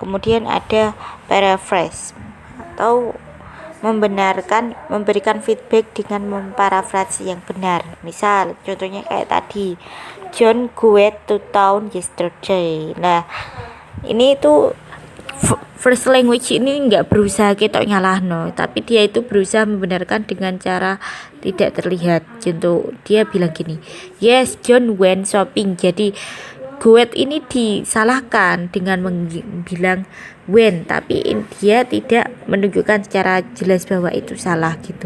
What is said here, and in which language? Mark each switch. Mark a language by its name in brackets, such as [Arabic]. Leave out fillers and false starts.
[Indonesian] Kemudian ada paraphrase atau memberikan feedback dengan memparafrase yang benar. Misal contohnya kayak tadi, [English] John went to town yesterday. [Indonesian] Nah, ini itu first language ini nggak berusaha [Javanese] ketok nyalahno, [Indonesian] tapi dia itu berusaha membenarkan dengan cara tidak terlihat. Contoh dia bilang gini, [English] yes John went shopping. [Indonesian] Jadi Goet ini disalahkan dengan bilang when, tapi dia tidak menunjukkan secara jelas bahwa itu salah gitu.